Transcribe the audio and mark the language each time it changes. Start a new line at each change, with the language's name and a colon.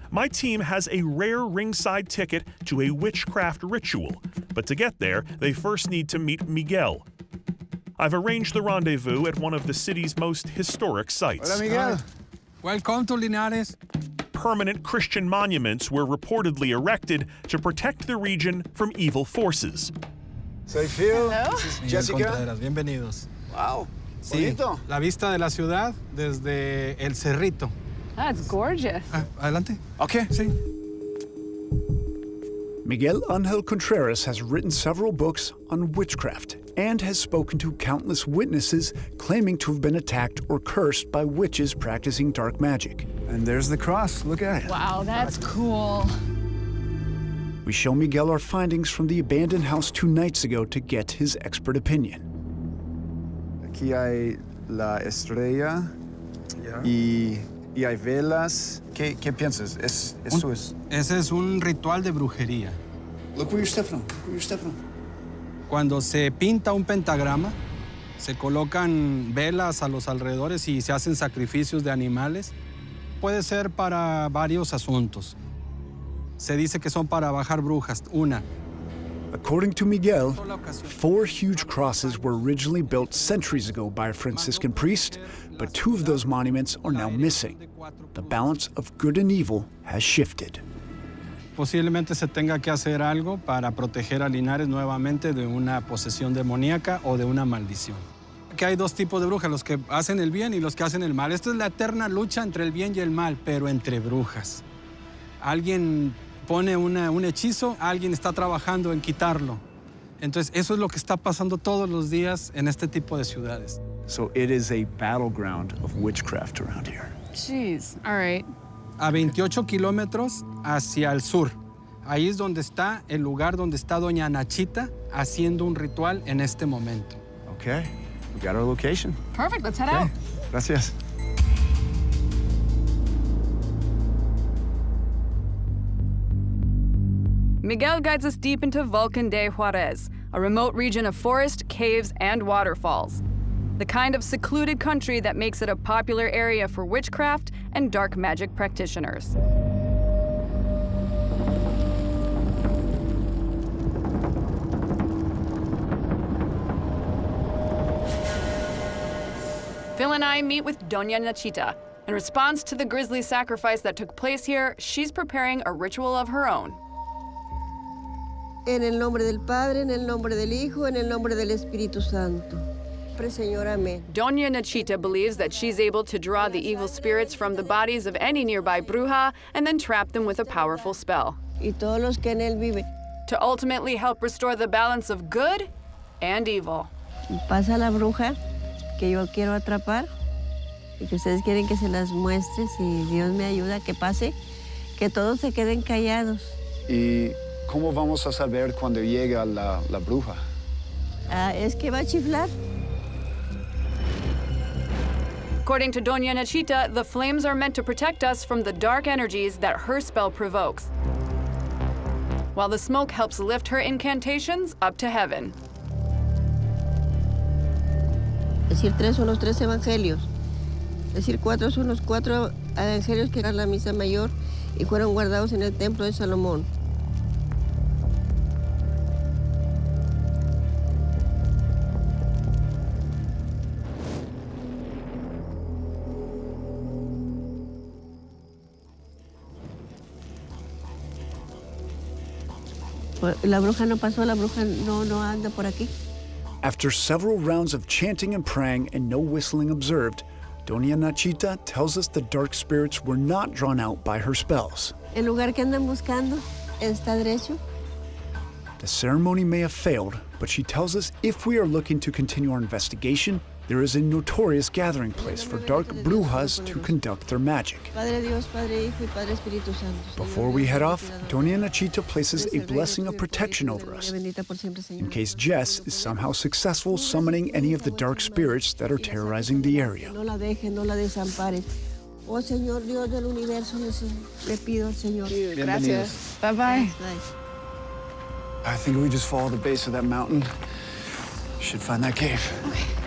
English: My team has a rare ringside ticket to a witchcraft ritual, but to get there, they first need to meet Miguel. I've arranged the rendezvous at one of the city's most historic sites.
Spanish: Hola, Miguel.
English: Welcome to Linares. Permanent Christian monuments were reportedly erected to protect the region from evil forces.
Spanish: Soy Phil.
English: Hello. This is Miguel Jessica.
Spanish: Contreras, bienvenidos.
English: Wow.
Spanish: Sí, Bonito. la vista de la ciudad desde el Cerrito.
English: That's gorgeous.
Spanish: Adelante.
English: Okay.
Spanish: Sí.
English: Miguel Ángel Contreras has written several books on witchcraft and has spoken to countless witnesses claiming to have been attacked or cursed by witches practicing dark magic. And there's the cross. Look at it. Wow, that's cool. We show Miguel our findings from the abandoned house 2 nights ago to get his expert opinion.
Spanish: Aquí hay la estrella y hay velas. ¿Qué piensas? Eso es. Ese es un ritual de brujería.
English: Look where you're stepping on. Look where you're stepping on.
Spanish: Cuando se pinta un pentagrama, se colocan velas a los alrededores y se hacen sacrificios de animales. Puede ser para varios asuntos. Se dice que son para bajar brujas. Una.
English: According to Miguel, 4 huge crosses were originally built centuries ago by a Franciscan priest, but 2 of those monuments are now missing. The balance of good and evil has shifted.
Spanish: Posiblemente se tenga que hacer algo para proteger a Linares nuevamente de una posesión demoníaca o de una maldición. Que hay 2 tipos de brujas, los que hacen el bien y los que hacen el mal. Esta es la eterna lucha entre el bien y el mal, pero entre brujas. Alguien pone un hechizo, alguien está trabajando en quitarlo. Entonces, eso es lo que está pasando todos los días en este tipo de ciudades.
English: So it is a battleground of witchcraft around here. Jeez. All right.
Spanish: A 28 kilómetros hacia el sur. Ahí es donde está el lugar donde está doña Nachita haciendo un ritual en este momento.
English: Okay, we got our location. Perfect. Let's head out.
Spanish: Gracias.
English: Miguel guides us deep into Volcan de Juarez, a remote region of forest, caves, and waterfalls. The kind of secluded country that makes it a popular area for witchcraft and dark magic practitioners. Phil and I meet with Doña Nachita. In response to the grisly sacrifice that took place here, she's preparing a ritual of her own.
Spanish: En el nombre del Padre, en el nombre del Hijo, en el nombre del Espíritu Santo. Señor, amén.
English: Doña Nachita believes that she's able to draw the evil spirits from the bodies of any nearby bruja and then trap them with a powerful spell.
Spanish: Y todos los que en él viven.
English: To ultimately help restore the balance of good and evil.
Spanish: Pasa la bruja que yo quiero atrapar y que ustedes quieren que se las muestre. Si Dios me ayuda, que pase Que todos se queden callados. ¿Y cómo vamos a saber cuando llega la bruja? Es que va a chiflar.
English: According to Doña Nachita, the flames are meant to protect us from the dark energies that her spell provokes, while the smoke helps lift her incantations up to heaven.
Spanish: Decir 3 son los 3 evangelios. Decir 4 son los 4 evangelios que eran la misa mayor y fueron guardados en el templo de Salomón. La bruja no pasó, la bruja no anda por aquí.
English: After several rounds of chanting and praying and no whistling observed, Doña Nachita tells us the dark spirits were not drawn out by her spells.
Spanish: El lugar que andan buscando está derecho.
English: The ceremony may have failed, but she tells us if we are looking to continue our investigation, there is a notorious gathering place for dark brujas to conduct their magic.
Spanish: Padre Dios, Padre Hijo y Padre Espíritu Santo.
English: Before we head off, Doña Nachita places a blessing of protection over us, in case Jess is somehow successful summoning any of the dark spirits that are terrorizing the area.
Spanish: No la dejen, no la desamparen. Oh Señor Dios del universo, le pido al Señor. Gracias.
English: Bye-bye. I think we just follow the base of that mountain. Should find that cave. Okay.